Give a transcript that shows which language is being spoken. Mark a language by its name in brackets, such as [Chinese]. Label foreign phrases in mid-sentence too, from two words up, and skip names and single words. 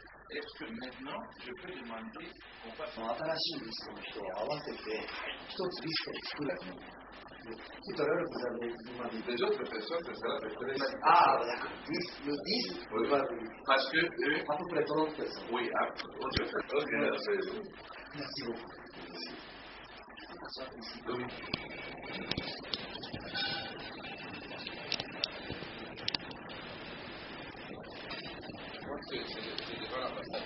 [French] Est-ce que maintenant, je peux demander qu'on fasse un [Japanese] 新しいリストの人を合わせて、一つリストを作る。 [French] Tout à l'heure, vous avez demandé. Les autres personnes, c'est ça, Ah, d'accord. Le 10, oui. Parce que eux. À peu près 30 personnes. Oui, ok. Merci beaucoup. C'est devant l'ambassade.